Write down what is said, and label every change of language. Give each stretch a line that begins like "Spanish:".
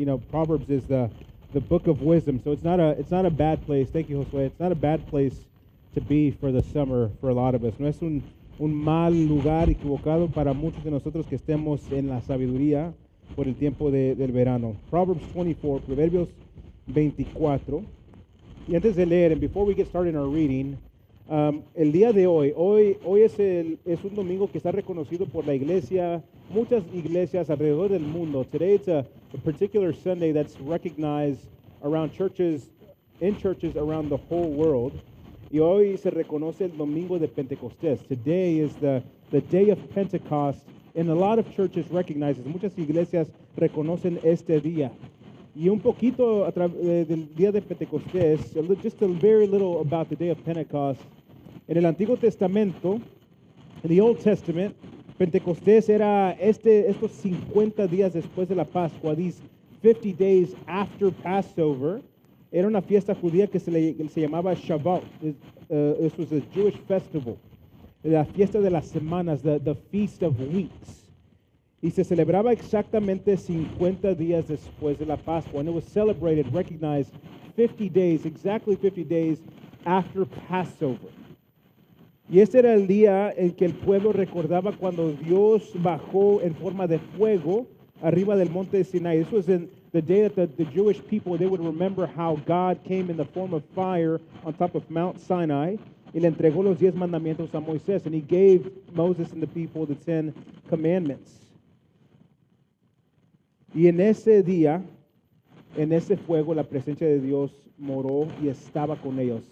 English: Proverbs is the book of wisdom, so it's not a bad place. Thank you, Josue. It's not a bad place to be for the summer for a lot of us.
Spanish: No es un mal lugar equivocado para muchos de nosotros que estemos en la sabiduría por el tiempo del verano. Proverbs 24, Proverbios 24. Y antes de leer,
English: and before we get started in our reading,
Spanish: el día de hoy es un domingo que está reconocido por la iglesia, muchas iglesias alrededor del mundo.
English: Today it's a particular Sunday that's recognized around churches, in churches around the whole world.
Spanish: Y hoy se reconoce el domingo de Pentecostés.
English: Today is the day of Pentecost, and a lot of churches recognize it.
Spanish: Muchas iglesias reconocen este día. Y un poquito del día de Pentecostés,
English: just a very little about the day of Pentecost.
Spanish: En el Antiguo Testamento,
English: in the Old Testament,
Spanish: Pentecostés era estos 50 días después de la Pascua,
English: these 50 days after Passover.
Spanish: Era una fiesta judía que se llamaba Shabbat.
English: This was a Jewish festival.
Spanish: La fiesta de las semanas,
English: the Feast of Weeks.
Spanish: Y se celebraba exactamente 50 días después de la Pascua.
English: And it was celebrated, recognized 50 days, exactly 50 days after Passover.
Spanish: Y este era el día en que el pueblo recordaba cuando Dios bajó en forma de fuego arriba del monte de Sinai.
English: This was the day that the Jewish people, they would remember how God came in the form of fire on top of Mount Sinai.
Spanish: Y le entregó los 10 mandamientos a Moisés.
English: And he gave Moses and the people the 10 commandments.
Spanish: Y en ese día, en ese fuego, la presencia de Dios moró y estaba con ellos.